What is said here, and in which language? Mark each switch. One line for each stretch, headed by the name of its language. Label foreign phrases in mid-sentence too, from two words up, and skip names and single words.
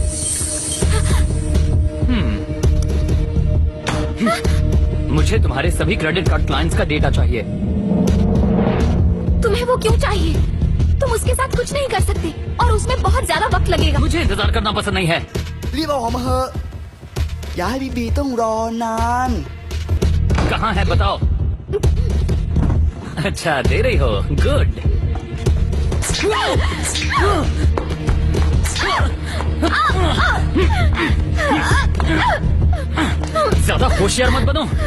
Hindi: मुझे तुम्हारे सभी
English: credit card clients
Hindi: का डेटा चाहिए। तुम्हें वो क्यों चाहिए? तुम उसके साथ कुछ नहीं कर सकते और उसमें बहुत ज्यादा वक्त लगेगा। मुझे इंतजार करना पसंद नहीं है।
Thai: รีบเอาออกมาเถอะอย่าให้บีบีต้องรอนาน
Hindi: कहाँ है बताओ? अच्छा, दे रही हो, गुड। ज्यादा होशियार मत बनो।